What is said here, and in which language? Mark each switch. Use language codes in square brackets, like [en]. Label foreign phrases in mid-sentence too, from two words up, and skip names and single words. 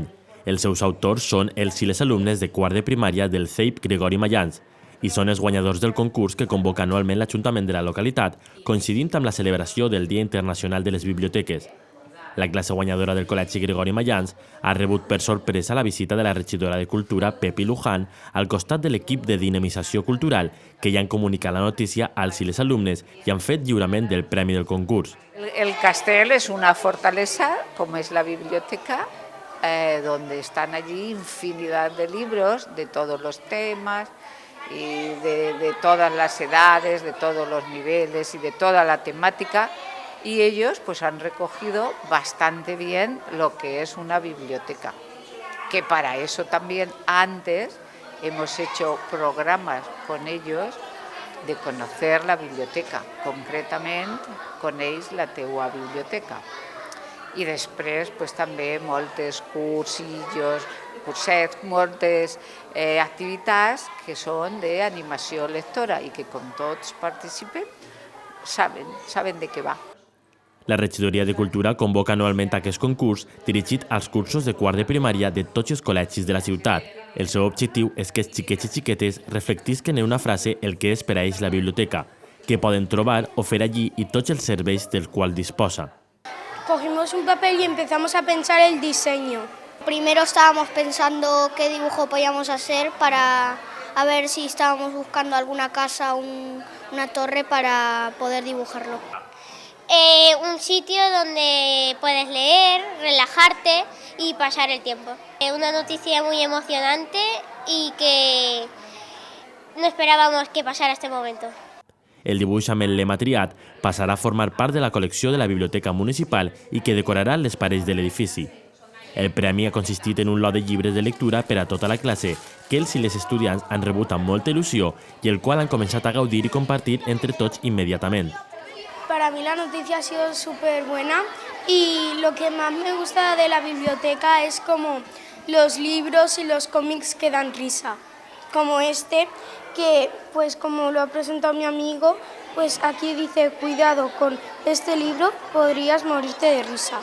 [ca] Els seus autors són els i les alumnes de quart de primària del CEIP Gregori Mayans i són els guanyadors del concurs que convoca anualment l'Ajuntament de la localitat, coincidint amb la celebració del Dia Internacional de les Biblioteques. La classe guanyadora del Col·legi Gregori Mayans ha rebut per sorpresa la visita de la regidora de Cultura, Pepi Luján, al costat de l'equip de dinamització cultural, que ja han comunicat la notícia als i les alumnes i han fet lliurament del premi del concurs. [es] El castell es una fortaleza, como es la biblioteca, donde están allí infinidad de libros de todos los temas y de todas las edades, de todos los niveles y de toda la temática. Y ellos pues han recogido bastante bien lo que es una biblioteca, que para eso también antes hemos hecho programas con ellos de conocer la biblioteca, [ca] concretament coneix la teua biblioteca. I després pues, també moltes cursillos, cursets, moltes activitats que són d'animació lectora i que com tots participen saben de què va. La regidoria de Cultura convoca anualment aquest concurs dirigit als cursos de quart de primària de tots els col·legis de la ciutat. El seu objectiu és que els xiquets i xiquetes reflectisquen en una frase el que és per a ells la biblioteca, que poden trobar o fer allí i tots els serveis del qual disposa. [es] Cogimos un papel y empezamos a pensar el diseño. Primero estábamos pensando qué dibujo podíamos hacer para a ver si estábamos buscando alguna casa o una torre para poder dibujarlo. Un sitio donde puedes leer, relajarte y pasar el tiempo. Una noticia muy emocionante y que no esperábamos que pasara este momento. [ca] El dibuix amb el lema triat passarà a formar part de la col·lecció de la Biblioteca Municipal i que decorarà les parets de l'edifici. El premi ha consistit en un lot de llibres de lectura per a tota la classe que els i les estudiants han rebut amb molta il·lusió i el qual han començat a gaudir i compartir entre tots immediatament. [es] Para mí la noticia ha sido súper buena y lo que más me gusta de la biblioteca es como los libros y los cómics que dan risa, como este, que pues como lo ha presentado mi amigo, pues aquí dice, cuidado, con este libro podrías morirte de risa.